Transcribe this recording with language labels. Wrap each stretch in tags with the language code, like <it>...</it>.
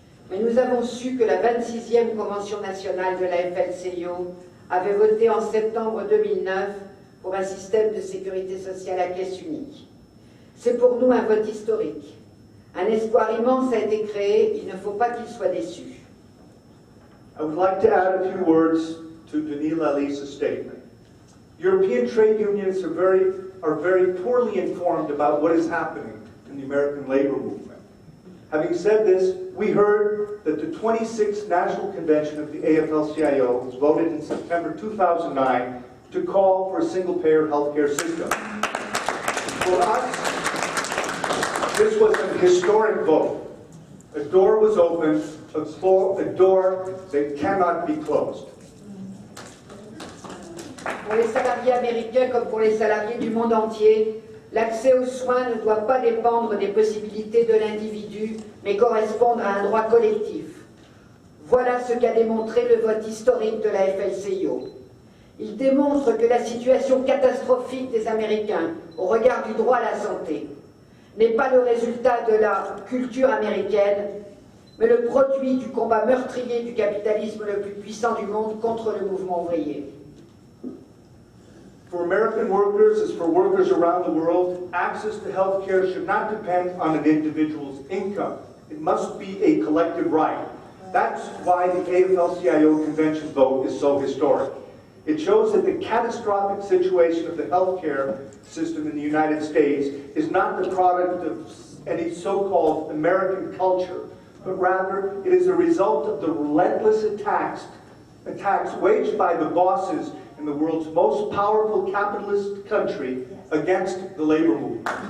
<fr>Mais nous avons su que la 26e Convention nationale de la FLCIO avait voté en septembre 2009 pour un système de sécurité sociale à caisse unique. C'est pour nous un vote historique. Un espoir immense a été créé, il ne faut pas qu'il soit déçu.</fr> <en>I would like to add a few words to Denis Lalisse's statement. European trade unions are very poorly informed about what is happening in the American labor movement. Having said this, we heard that the 26th National Convention of the AFL-CIO was voted in September 2009 to call for a single-payer healthcare system. For us, this was a historic vote. A door was opened, a door that cannot be closed.</en> <fr>Pour les salariés américains comme pour les salariés du monde entier, l'accès aux soins ne doit pas dépendre des possibilités de l'individu, mais correspondre à un droit collectif. Voilà ce qu'a démontré le vote historique de la FLCIO. Il démontre que la situation catastrophique des Américains au regard du droit à la santé n'est pas le résultat de la culture américaine, mais le produit du combat meurtrier du capitalisme le plus puissant du monde contre le mouvement ouvrier.</fr> <en>For American workers, as for workers around the world, access to health care should not depend on an individual's income. It must be a collective right. That's why the AFL-CIO convention vote is so historic. It shows that the catastrophic situation of the healthcare system in the United States is not the product of any so-called American culture, but rather it is a result of the relentless attacks waged by the bosses in the world's most powerful capitalist country against the labor movement.</en>